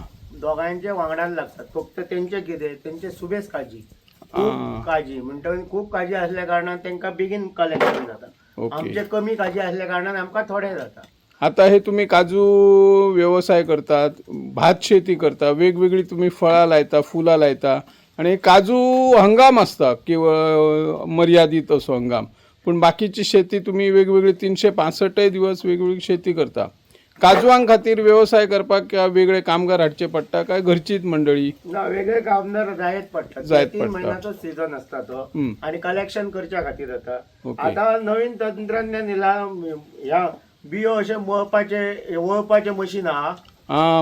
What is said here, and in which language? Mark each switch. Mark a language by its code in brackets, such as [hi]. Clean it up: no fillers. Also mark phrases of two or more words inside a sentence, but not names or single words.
[kok] दोघांचे वांगडान लागतात. फक्त तेंचे कितें तेंचे सुबेज काजी, काजी म्हणटकीर खूप काजी असल्या कारणान तेंका बेगीन कलेक्शन जाता. आमचे कमी काजी असल्या कारणान आमकां थोडे जाता. आता हे तुम्ही काजू व्यवसाय करतात, भात शेती करता, वेगवेगळी तुम्ही फळां लायता, फुलां लायता आणि काजू हंगाम असता केवळ मर्यादित असो हंगाम, पण बाकीची शेती तुम्ही वेगवेगळी 365 दिवस वेगवेगळी शेती करता. काजवां खातीर व्यवसाय करपाक वेगळे कामगार हाडचे पडटा काय घरचीच मंडळी? वेगळे कामगार जायत पडटा. 3 महिन्याचो सीझन असता तो आणि कलेक्शन करच्या खातीर जाता. आता नवीन तंत्रज्ञान येयला, ह्या बियो अशे वळपाचे मशीन आहा.